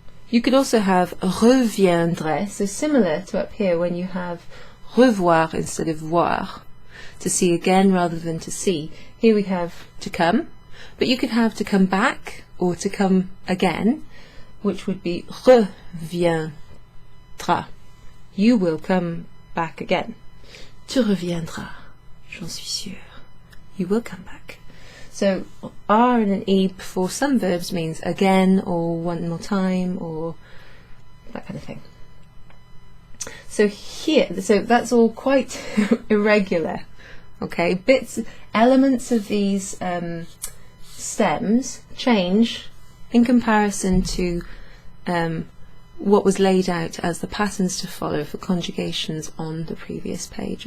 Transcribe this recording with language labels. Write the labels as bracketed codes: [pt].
[en] You could also have reviendrai, so similar to up here when you have revoir instead of voir, to see again rather than to see. Here we have to come, but you could have to come back or to come again, which would be reviendra. You will come back again. [fr] Tu reviendras, j'en suis sûre. [en] You will come back. So R and an E before some verbs means again or one more time or that kind of thing. So here, so that's all quite irregular. Okay, elements of these stems change in comparison to what was laid out as the patterns to follow for conjugations on the previous page.